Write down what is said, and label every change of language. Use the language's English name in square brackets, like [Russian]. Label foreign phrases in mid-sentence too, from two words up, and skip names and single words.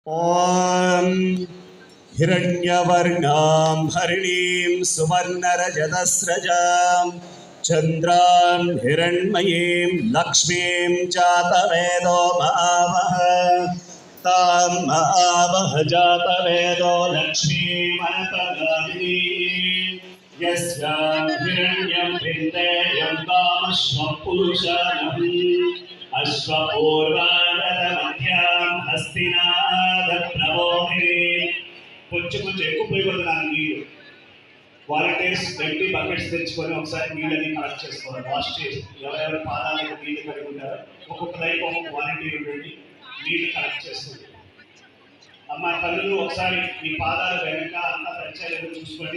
[Sanskrit] ॐ हिरण्यवर्णां हरिणीं सुवर्णरजतस्रजां चन्द्रां हिरण्मयीं लक्ष्मीं जातवेदो महावः तां महावः जातवेदो लक्ष्मीमनतगामिनीं यस्यां हिरण्यं भिन्देयं कामश्वपुरुषानम् अश्वपूर्वादमध्यां हस्तिनादप्रबोधिनी [Telugu] కొంచెం ఎక్కువ పోయకూడదు నీళ్ళు. వాలంటీర్స్ 20 బకెట్స్ తెచ్చుకొని ఒకసారి నీళ్ళని కలెక్ట్ చేసుకోవాలి. వాష్ చేసి ఎవరెవరి పాదాలకు నీళ్ళు కలిగి ఉంటారో ఒక్కొక్క దగ్గర ఒక్కొక్క వాలంటీర్ ఉండండి, నీళ్ళు కలెక్ట్ చేస్తుంది. అమ్మ తల్లులు ఒకసారి మీ పాదాలు వెనక అంతా పరిచయాలు చూసుకోండి.